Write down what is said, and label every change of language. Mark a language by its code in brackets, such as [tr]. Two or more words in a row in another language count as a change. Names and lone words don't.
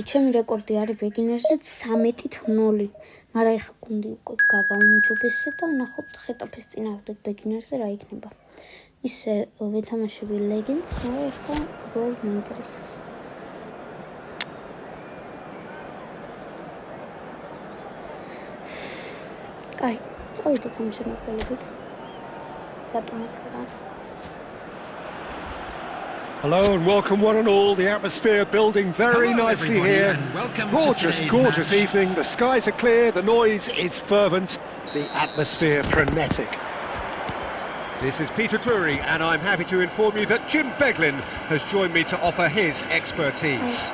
[ka] ჩემი რეკორდი არის beginners-ზე 13-0. მაგრამ ეხლა გუნდი უკვე გავაუმჯობესე და ვნახოთ ხეტაფეს წინააღმდეგ beginners-ზე რა იქნება. ისე ვეთამაშები legends, მაგრამ ეხლა უბრალოდ მეინტერესებს. კაი, წავიდეთ ამ შემოქმედებით. [en] Hello and welcome one and all. The atmosphere building very nicely here. Gorgeous evening. The skies are clear, the noise is fervent, the atmosphere frenetic. This is Peter Drury and I'm happy to inform you that Jim Beglin has joined me to offer his expertise.